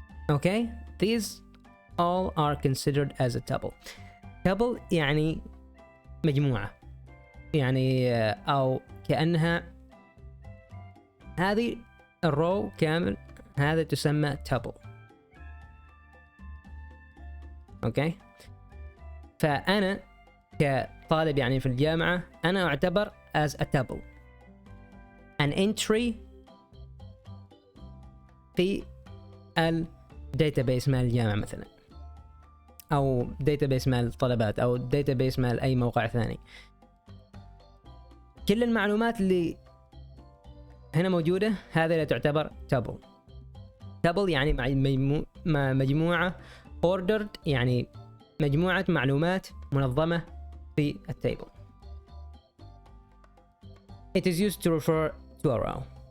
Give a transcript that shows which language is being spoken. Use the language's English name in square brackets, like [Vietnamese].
[English] Okay, these all are considered as a tuple. [Arabic] tuple يعني مجموعة، يعني أو كأنها هذه الرو كامل، هذا تسمى tuple. اوكي، فأنا كطالب يعني في الجامعة أنا أعتبر [English] as a tuple، an entry [Arabic] في الداتابيس مال الجامعة مثلا، أو داتابيس مال الطلبات، أو داتابيس مال أي موقع ثاني. كل المعلومات اللي هنا موجودة هذه لا تعتبر tuple. tuple يعني مجموعة ordered، يعني مجموعة معلومات منظمة في التيبل. [English] It is used to refer to a row.